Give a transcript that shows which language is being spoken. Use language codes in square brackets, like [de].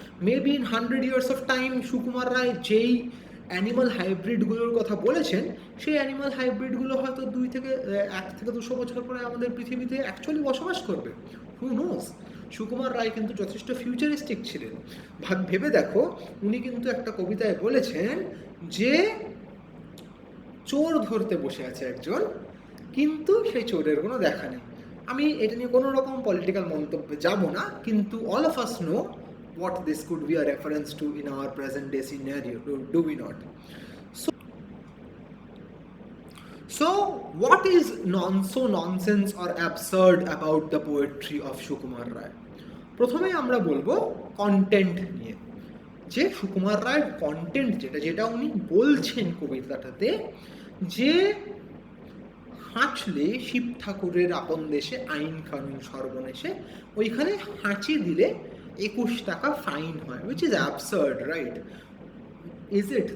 [en] maybe in 100 years of time [bn] Sukumar Ray যেই animal হাইব্রিডগুলোর কথা বলেছেন, সেই অ্যানিমাল হাইব্রিডগুলো হয়তো 1 থেকে 200 বছর পরে আমাদের পৃথিবীতে অ্যাকচুয়ালি বসবাস করবে। [en] Who knows? [bn] সুকুমার রায় কিন্তু যথেষ্ট ফিউচারিস্টিক ছিলেন। ভেবে দেখো, উনি কিন্তু একটা কবিতায় বলেছেন যে চোর ধরতে বসে আছে একজন, কিন্তু সেই চোরের কোনো দেখা নেই। আমি এটা নিয়ে কোনো রকম পলিটিক্যাল মন্তব্যে যাব না, কিন্তু [en] All of us know what this could be a reference to in our present day scenario, do we not? So what is so nonsense or absurd about the poetry of Sukumar Ray? [bn] প্রথমে আমরা বলবো content নিয়ে, যে সুকুমার রায়ের content যেটা উনি বলছেন কবিতাটাতে, যে হাঁচলে শিব ঠাকুরের আপন দেশে আইন কানুন সর্বনেশে, ওইখানে হাঁচি দিলে 21 টাকা ফাইন হয়, [en] Which is absurd, right? Is it?